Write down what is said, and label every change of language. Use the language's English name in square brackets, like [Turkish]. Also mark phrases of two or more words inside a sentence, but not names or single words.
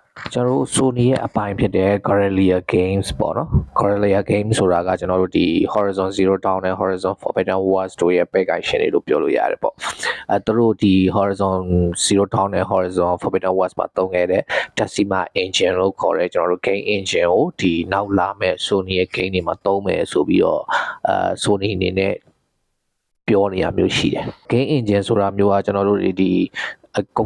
[Burmese] ကျွန်တော်တို့ Sony ရဲ့အပိုင်းဖြစ်တဲ့ Guerrilla Games ပေါ့နော် Guerrilla Games ဆိုတာကကျွန်တော်တို့ဒီ Horizon Zero Dawn နဲ့ Horizon Forbidden West တို့ရဲ့ [English] back action [Burmese] တွေလို့ပြောလို့ရတယ်ပေါ့သူတို့ဒီ Horizon Zero Dawn နဲ့ Horizon Forbidden West မှာသုံးခဲ့တဲ့ Decima Engine လို့ခေါ်တဲ့ကျွန်တော်တို့ [English] game engine [Burmese] ကိုဒီနောက်လာမဲ့ Sony ရဲ့ game တွေမှာသုံးမယ်ဆိုပြီးတော့Sony အနေနဲ့ပြောနေရမျိုးရှိတယ် [English] game engine [Burmese] ဆိုတာမျိုးကကျွန်တော်တို့ဒီကုန်